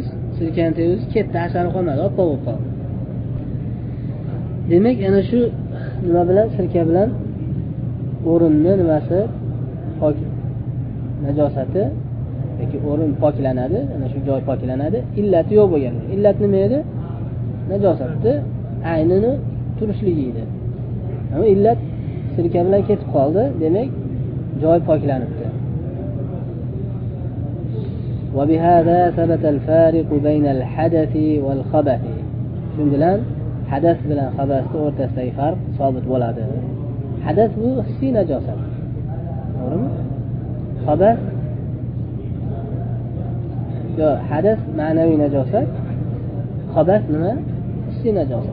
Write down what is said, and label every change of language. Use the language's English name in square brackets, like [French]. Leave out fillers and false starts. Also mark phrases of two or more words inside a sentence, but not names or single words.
[Uzbek] Sirkani tegdingiz, ketdi, asari qolmadi, oppoq bo'lib qoldi. Demak, ana shu nima bilan, sirka bilan o'rinni nimasi pok, najosati yoki o'rin poklanadi, ana shu joy poklanadi. Illati yo'q bo'lgan. Illat nima edi? Najosatni aynini turishligi edi. Ammo illat sirka bilan ketib qoldi, demak joy poklanibdi. [Arabic] وبهذا ثبت الفارق بين الحدث والخبث. [Uzbek] Shu bilan hadath bilan xabasning o'rtasidagi farq sobit bo'ladi. Hadath bu hissiy najosat. To'g'rimi? Xabath yo hadath ma'naviy najosat. Xabath nima? Hissiy najosat.